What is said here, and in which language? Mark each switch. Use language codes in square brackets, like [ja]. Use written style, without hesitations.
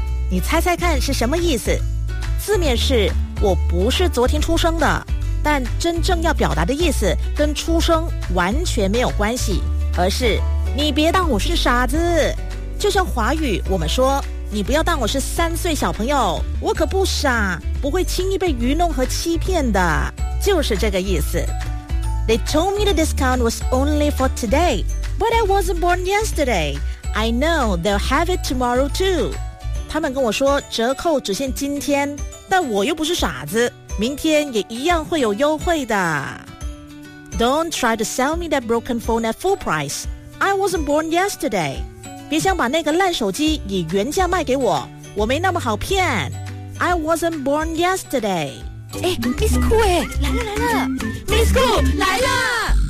[zh] 你猜猜看是什么意思？字面是我不是昨天出生的，但真正要表达的意思跟出生完全没有关系，而是你别当我是傻子。就像华语我们说，你不要当我是3岁小朋友，我可不傻，不会轻易被愚弄和欺骗的，就是这个意思。 [en] They told me the discount was only for today, but I wasn't born yesterday. I know they'll have it tomorrow too. [zh] 他们跟我说折扣只限今天，但我又不是傻子，明天也一样会有优惠的。 [en] Don't try to sell me that broken phone at full price. I wasn't born yesterday. [zh] 别想把那个烂手机以原价卖给我，我没那么好骗。 [en] I wasn't born yesterday. [zh] Miss Cool 来了 Miss Cool 来了。